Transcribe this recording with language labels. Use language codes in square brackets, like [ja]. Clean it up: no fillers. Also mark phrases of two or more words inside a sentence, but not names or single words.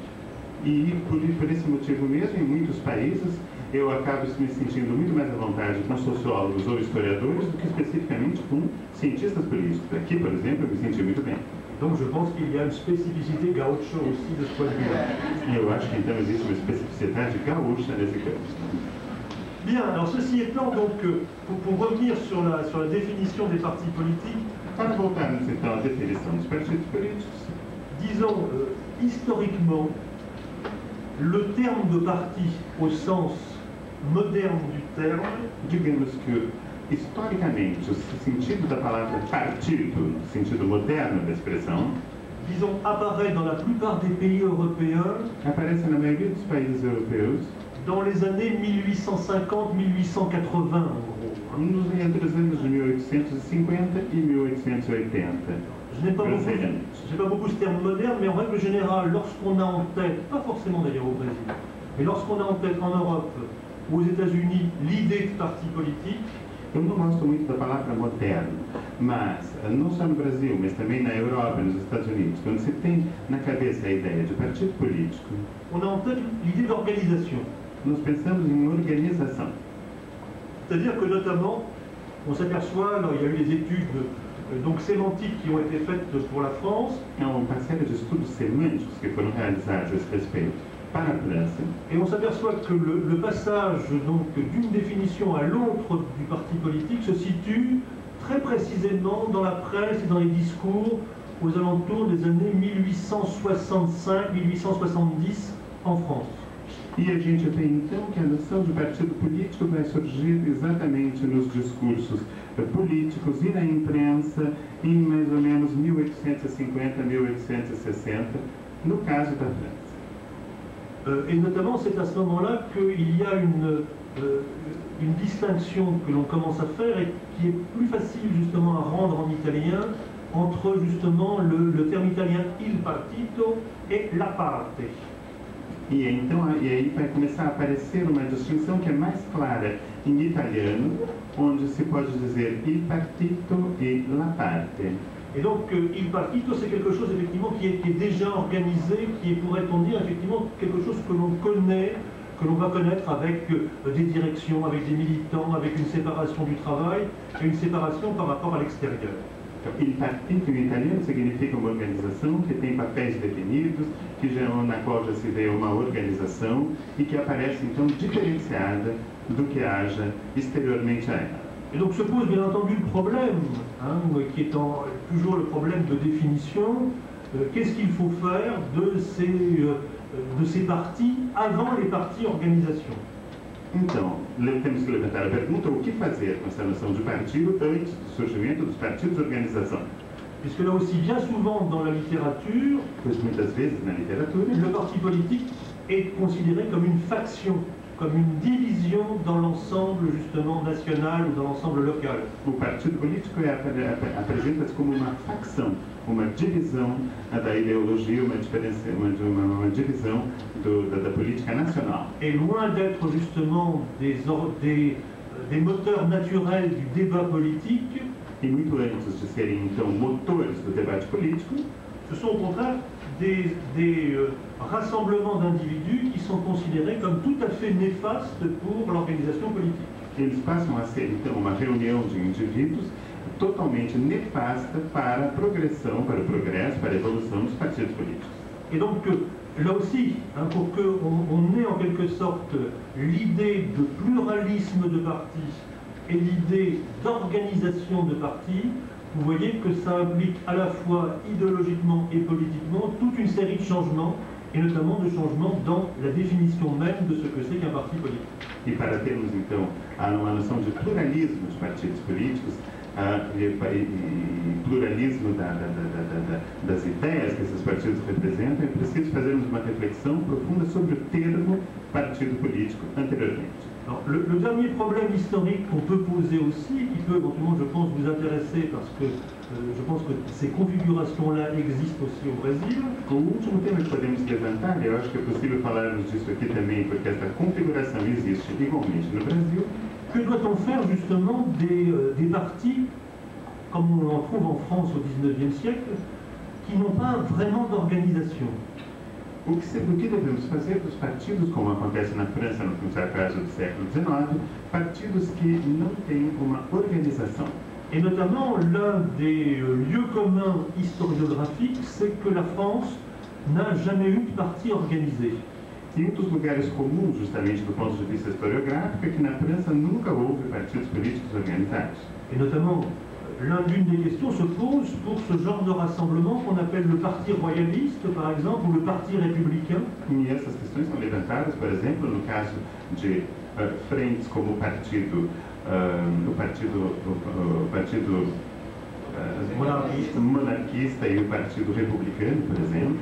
[pt] E por esse motivo mesmo, em muitos países, eu acabo me sentindo muito mais à vontade com sociólogos ou historiadores do que especificamente com cientistas políticos. Aqui, por exemplo, eu me senti muito bem. [fr] Donc je pense qu'il y a une spécificité gaucho aussi de ce point de vue-là. [pt] Eu acho que então existe uma especificidade gaúcha nesse campo. [fr] Bien, alors ceci étant, donc, pour revenir sur la définition des partis politiques, [pt] Para voltarmos então à definição dos partidos políticos, [fr] disons historiquement, le terme de parti au sens moderne du terme, [pt] digamos que historicamente o sentido da palavra partido, no sentido moderno da expressão, [fr] disons, apparaît dans la plupart des pays européens [pt] aparece na maioria dos países europeus [fr] dans les années 1850-1880 en gros. [pt] entre os anos de 1850 e 1880. [fr] Je n'ai pas beaucoup ce terme moderne, mais en règle générale, lorsqu'on a en tête, pas forcément d'ailleurs au Brésil, mais lorsqu'on a en tête en Europe ou aux États-Unis l'idée de parti politique, [pt] eu não gosto muito da palavra moderno, mas não só no Brasil, mas também na Europa e nos Estados Unidos, quando se tem na cabeça a ideia de partido político, [fr] on a en tête l'idée d'organisation. [pt] nós pensamos em organização. [fr] C'est-à-dire que notamment, on s'aperçoit, alors il y a eu des études donc sémantiques qui ont été faites pour la France. [pt] É uma série de estudos semânticos que foram realizados a esse respeito para a França. [fr] Et on s'aperçoit que le passage donc d'une définition à l'autre du parti politique se situe très précisément dans la presse et dans les discours aux alentours des années 1865-1870 en France. [pt] E a gente tem então que a noção de partido político vai surgir exatamente nos discursos políticos e na imprensa em mais ou menos 1850, 1860, no caso da França. [fr] Et notamment, c'est à ce moment-là qu'il y a une distinction que l'on commence à faire et qui est plus facile justement à rendre en italien entre justement le terme italien [it] il partito [fr] et [it] la parte. [pt] E aí vai começar a aparecer uma distinção que é mais clara em italiano, onde se pode dizer [it] il partito [pt] e [it] la parte. [fr] Et donc, [it] il partito, [fr] c'est quelque chose effectivement qui est déjà organisé, qui est, pourrait-on dire, effectivement quelque chose que l'on connaît, que l'on va connaître avec des directions, avec des militants, avec une séparation du travail et une séparation par rapport à l'extérieur. [it] Il partito [pt] em italiano significa uma organização que tem papéis definidos, na qual já se vê uma organização e que aparece então diferenciada do que haja exteriormente a ela. [fr] Et donc se pose bien entendu le problème, qui est toujours le problème de définition. Qu'est-ce qu'il faut faire de ces partis avant les partis organisations? [pt] Então, temos que levantar a pergunta: o que fazer com essa noção de partido antes do surgimento dos partidos organização? [fr] Puisque là aussi, bien souvent dans la littérature, [pt] pois muitas vezes na literatura, [fr] le parti politique est considéré comme une faction, comme une division dans l'ensemble justement national ou dans l'ensemble local. [pt] O partido político apresenta-se como uma facção, uma divisão da ideologia, uma divisão da política nacional. [fr] Et loin d'être justement des moteurs naturels du débat politique, [pt] e muito antes de serem então motores do debate político, [fr] ce sont au contraire des rassemblements d'individus qui sont considérés comme tout à fait néfastes pour l'organisation politique. [pt] Eles passam a ser então uma reunião de indivíduos totalmente nefasta para a progressão, para o progresso, para a evolução dos partidos políticos. [fr] Et donc là aussi, pour qu'on ait en quelque sorte l'idée de pluralisme de partis et l'idée d'organisation de partis, vous voyez que ça implique à la fois idéologiquement et politiquement toute une série de changements, et notamment de changements dans la définition même de ce que c'est qu'un parti politique. [pt] E para termos então uma noção de pluralismo de partidos políticos, e pluralismo das ideias que esses partidos representam, é preciso fazermos uma reflexão profunda sobre o termo partido político anteriormente. [fr] Alors, le dernier problème historique qu'on peut poser aussi, qui peut éventuellement, je pense, vous intéresser, parce que je pense que ces configurations-là existent aussi au Brésil. [pt] O último tema que podemos levantar, eu acho que é possível falarmos disso aqui também, porque essa configuração existe igualmente no Brasil. [fr] Que doit-on faire justement des partis, comme on en trouve en France au XIXe siècle, qui n'ont pas vraiment d'organisation? [pt] O que devemos fazer dos partidos, como acontece na França no caso do século XIX, partidos que não têm uma organização? [fr] Et notamment, l'un des lieux communs historiographiques, c'est que la France n'a jamais eu de parti organisé. [pt] E um dos lugares comuns, justamente do ponto de vista historiográfico, é que na França nunca houve partidos políticos organizados. [fr] Et notamment, l'une des questions se pose pour ce genre de rassemblement qu'on appelle le parti royaliste, par exemple, ou le parti républicain. [pt] E essas questões são levantadas, por exemplo, no caso de frentes como o partido monarquista e o partido republicano, por exemplo,